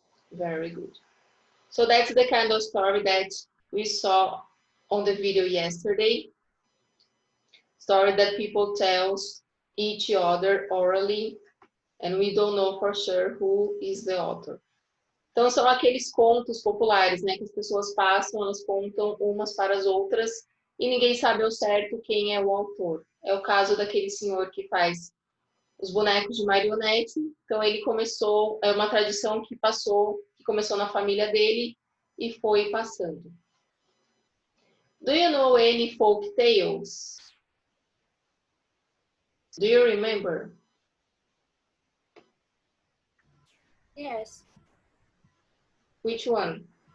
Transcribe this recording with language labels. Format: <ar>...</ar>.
<en>Very good. So that's the kind of story that we saw on the video yesterday. Story that people tell each other orally, and we don't know for sure who is the author.</en> <pt>Então, são aqueles contos populares, né? Que as pessoas passam, elas contam umas para as outras e ninguém sabe ao certo quem é o autor. É o caso daquele senhor que faz os bonecos de marionete. Então, ele começou, é uma tradição que começou na família dele e foi passando.</pt> <en>Do you know any folk tales? Do you remember? Yes. Which one?</en>